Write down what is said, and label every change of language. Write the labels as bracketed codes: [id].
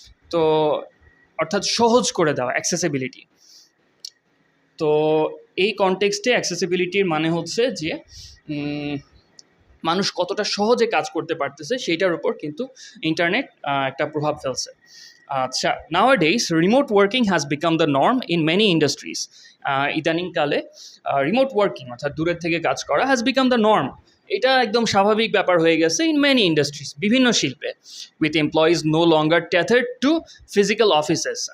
[bn] তো অর্থাৎ সহজ করে দেওয়া, অ্যাক্সেসিবিলিটি। তো এই কনটেক্সটে অ্যাক্সেসিবিলিটির মানে হচ্ছে যে মানুষ কতটা সহজে কাজ করতে পারতেছে সেইটার উপর কিন্তু ইন্টারনেট একটা প্রভাব ফেলছে। [en] আচ্ছা, nowadays remote working has become the norm in many industries. [bn] ইদানিংকালে রিমোট ওয়ার্কিং অর্থাৎ দূরের থেকে কাজ করা [en] has become the norm. [bn] এটা একদম স্বাভাবিক ব্যাপার হয়ে গেছে [en] in many industries, [bn] বিভিন্ন শিল্পে, [en] With employees no longer tethered to physical offices.